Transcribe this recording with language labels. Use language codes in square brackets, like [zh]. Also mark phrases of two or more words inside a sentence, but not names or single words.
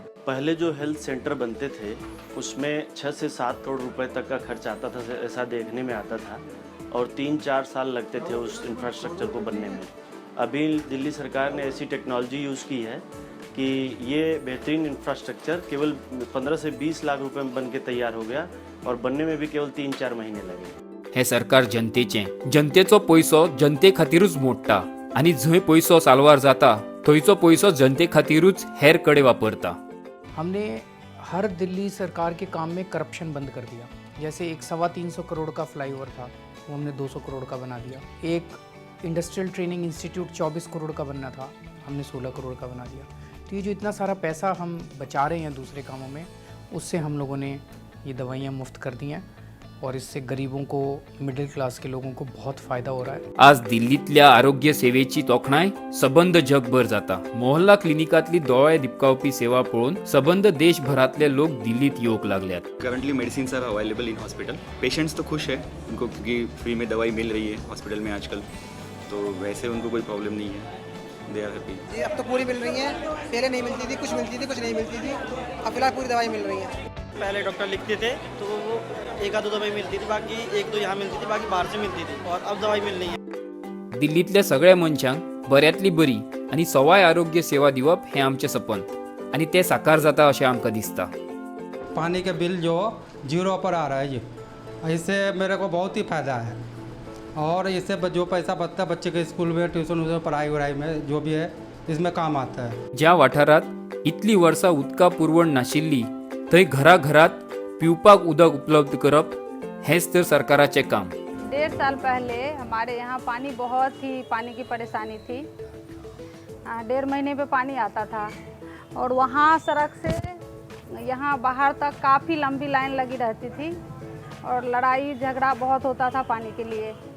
[hi] पहले जो [en] health center [hi] बनते थे उसमें 6 से 7 करोड़ रुपए तक का खर्च आता था, ऐसा देखने में आता था और 3-4 साल लगते थे उस इंफ्रास्ट्रक्चर को बनने में। अभी दिल्ली सरकार ने ऐसी [en] technology use [hi] की है कि ये बेहतरीन इंफ्रास्ट्रक्चर केवल 15 से 20 लाख रुपए में बन के तैयार हो गया और बनने में भी केवल 3-4 महीने लगे। [kok] हे सरकार जनतेचें, जनतेचो पैसो जनते खातीरूच मोडटा आणि जंय पैसो साल्वार जाता थंयचो पैसो जनते खातीरूच हेर कडेन वापरता। [hi] हमने हर दिल्ली सरकार के काम में करप्शन बंद कर दिया। जैसे एक 325 करोड़ का फ्लाईओवर था, वो हमने 200 करोड़ का बना दिया। एक इंडस्ट्रियल ट्रेनिंग इंस्टीट्यूट 24 करोड़ का बनना था, हमने 16 करोड़ का बना दिया। तो ये जो इतना सारा पैसा हम बचा रहे हैं दूसरे कामों में, उससे हम लोगों ने ये दवाइयाँ मुफ्त कर दी हैं और इससे गरीबों को, [en] middle class [hi] के लोगों को बहुत फ़ायदा हो रहा है। [kok] आज दिल्लीतल्या आरोग्य सेवेची तोखणाय सबंद जगभर जाता। मोहल्ला क्लिनिकातली दोळे दिपकावपी सेवा पळोवन सबंद देशभरातले लोक दिल्लीत येवक लागल्यात। [en] currently medicine are available in hospital. [hi] पेशेंट्स तो खुश है उनको, क्योंकि फ्री में दवाई मिल रही है हॉस्पिटल में आजकल, तो वैसे उनको कोई प्रॉब्लम नहीं है, [en] they are happy. [hi] अब तो पूरी मिल रही है, पहले नहीं मिलती थी, कुछ मिलती थी, कुछ नहीं मिलती थी, अब फिलहाल पूरी दवाई मिल रही है। पहले डॉक्टर लिखते थे तो वो 1-2 दवाई मिलती थी, बाकी 1-2 यहाँ मिलती थी, बाकी बाहर से मिलती थी, और अब दवाई मिल रही है। [kok] दिल्लीतल्या सगळ्या मनशांक बऱ्यातली बरी आणि सवाय आरोग्य सेवा दिवप हे आमचे सपन आणि ते साकार जाता अशें आमकां दिसता। [hi] पानी का बिल जो 0 पर आ रहा है जी, इससे मेरे को बहुत ही फ़ायदा है और इससे जो पैसा बचता है बच्चे के स्कूल में, ट्यूशन, पढ़ाई वढ़ाई में जो भी है इसमें काम आता है। [kok] ज्या वाठारात इतली वर्सां उदका पुरवण नाशिल्ली थंय घराघरात पिवपाक उदक उपलब्ध करप हेच तर सरकाराचे काम। [hi] 1.5 साल पहले हमारे यहाँ पानी की परेशानी थी। 1.5 महीने पे पानी आता था और वहाँ सड़क से यहाँ बाहर तक काफ़ी लंबी लाइन लगी रहती थी और लड़ाई झगड़ा बहुत होता था पानी के लिए।